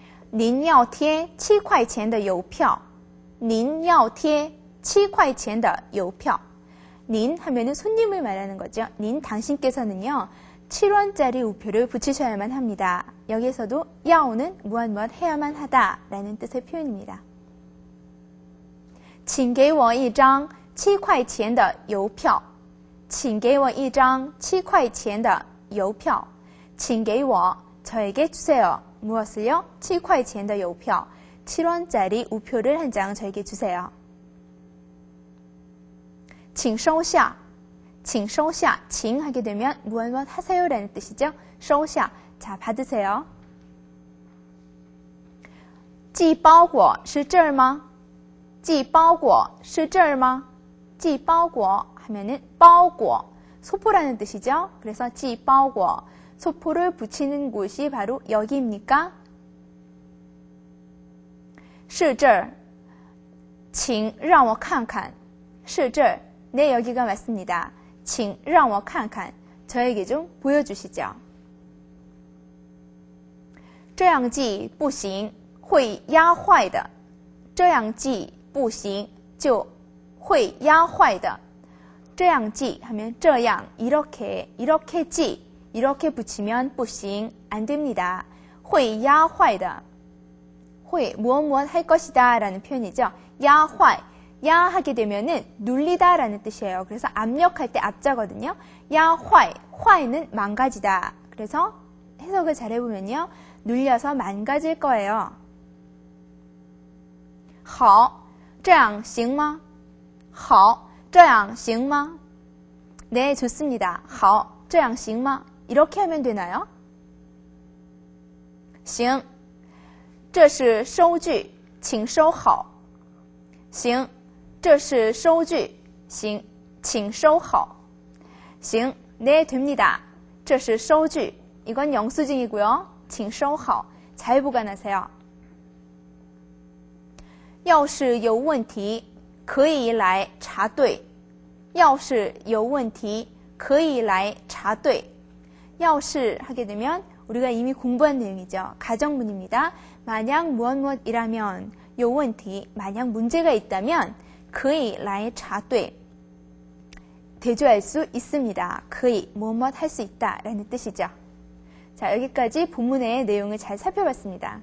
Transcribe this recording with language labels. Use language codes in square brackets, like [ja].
[zh] 您要贴7块钱的邮票.您要贴7块钱的邮票. [ko] 닌 하면은 손님을 말하는 거죠. 닌 당신께서는요, 7원짜리 우표를 붙이셔야만 합니다. 여기에서도 야오는 무엇 해야만 하다 라는 뜻의 표현입니다. [zh] 请给我一张7块钱的邮票. 请给我一张7块钱的邮票. 请给我 [ko] 저에게 주세요. 무엇을요? [zh] 7块钱的邮票. [ko] 7원짜리 우표를 한 장 저에게 주세요. [zh] 请收下. [ko] 칭收下, 칭 하게 되면 무엇 하세요라는 뜻이죠. 收下, 자 받으세요. [zh] 寄包裹是这儿吗?寄包裹是这儿吗? [ko] 寄包裹 하면은 包裹, 소포라는 뜻이죠. 그래서 寄包裹, 소포를 붙이는 곳이 바로 여기입니까? [zh] 是这儿, 请让我看看. 是这儿, [ko] 네 여기가 맞습니다. [zh] 请让我看看, [ko] 저에게 좀 보여주시죠. [zh] 这样寄不行会压坏的这样寄不行就会压坏的这样寄 [ko] 하면 [zh] 这样 [ko] 이렇게 [zh] 寄 [ko] 이렇게 붙이면 [zh] 不行 [ko] 안 됩니다. [zh] 会压坏的 [ko] 会무엇 할 것이다 라는 표현이죠. 压坏 야 하게 되면은 눌리다 라는 뜻이에요. 그래서 압력할 때 압자거든요. 压坏 坏는 망가지다. 그래서 해석을 잘 해보면요. 눌려서 망가질 거예요. [zh] 好这样行吗好这样行吗 [ko] 네 좋습니다. [zh] 好这样行吗 [ko] 이렇게 하면 되나요? [zh] 行这是收据请收好行这是收据行请收好行 [ko] 네 됩니다. [zh] 这是收据 [ko] 이건 영수증이고요. [zh] 请收好 [ko] 잘 보관하세요. [zh] 要是有问题可以来查对要是有问题可以来查对要是 [ko] 하게 되면 우리가 이미 공부한 내용이죠. 가정문입니다. 만약 무엇이라면 [zh] 有问题 [ko] 만약 문제가 있다면 [zh] 可以来查对 [ko] 대조할 수 있습니다. 可以 무엇 할 수 있다 라는 뜻이죠. 자 여기까지 본문의 내용을 잘 살펴봤습니다.